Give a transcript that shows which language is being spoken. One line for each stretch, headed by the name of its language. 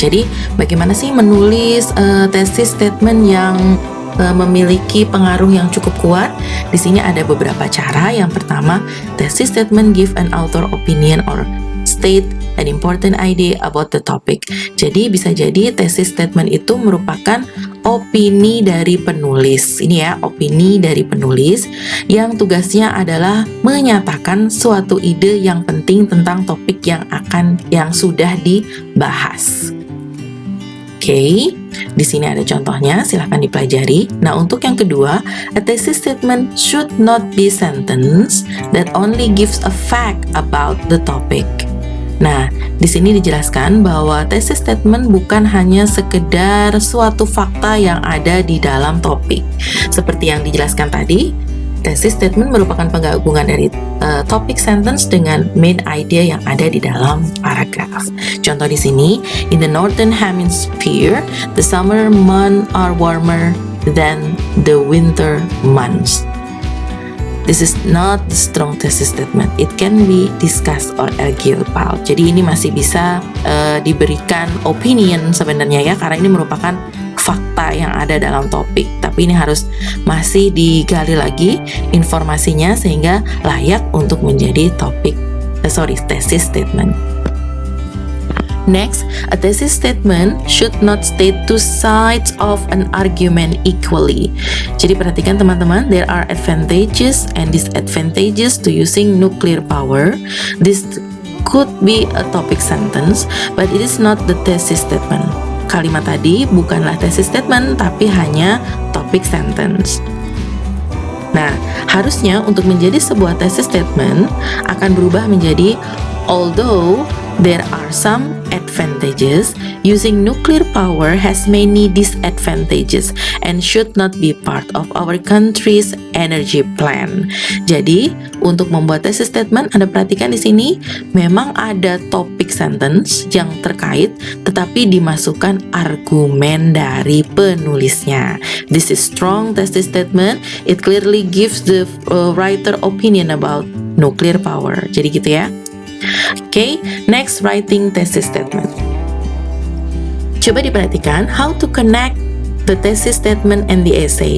Indonesian: Jadi, bagaimana sih menulis thesis statement yang memiliki pengaruh yang cukup kuat? Di sini ada beberapa cara. Yang pertama,
English: thesis statement give an author opinion or state an important idea about the topic.
Indonesian: Jadi bisa jadi thesis statement itu merupakan opini dari penulis. Ini ya, opini dari penulis yang tugasnya adalah menyatakan suatu ide yang penting tentang topik yang sudah dibahas. Oke, di sini ada contohnya, silahkan dipelajari. Nah, untuk yang kedua,
English: a thesis statement should not be sentence that only gives a fact about the topic.
Indonesian: Nah, di sini dijelaskan bahwa thesis statement bukan hanya sekedar suatu fakta yang ada di dalam topik. Seperti yang dijelaskan tadi, thesis statement merupakan penggabungan dari topic sentence dengan main idea yang ada di dalam paragraf. Contoh di sini,
English: in the northern hemisphere, the summer months are warmer than the winter months. This is not the strong thesis statement. It can be discussed or argued about.
Indonesian: Jadi ini masih bisa diberikan opinion sebenarnya ya, karena ini merupakan fakta yang ada dalam topik. Tapi ini harus masih digali lagi informasinya sehingga layak untuk menjadi thesis statement.
English: Next, a thesis statement should not state two sides of an argument equally.
Indonesian: Jadi perhatikan teman-teman,
English: there are advantages and disadvantages to using nuclear power. This could be a topic sentence, but it is not the thesis statement.
Indonesian: Kalimat tadi bukanlah thesis statement, tapi hanya topic sentence. Nah, harusnya untuk menjadi sebuah thesis statement akan berubah menjadi
English: although there are some advantages, using nuclear power has many disadvantages and should not be part of our country's energy plan.
Indonesian: Jadi, untuk membuat thesis statement, Anda perhatikan di sini memang ada topic sentence yang terkait, tetapi dimasukkan argumen dari penulisnya.
English: This is strong thesis statement. It clearly gives the writer opinion about nuclear power.
Indonesian: Jadi gitu ya.
English: Okay, next, writing thesis statement.
Indonesian: Coba diperhatikan
English: how to connect the thesis statement and the essay.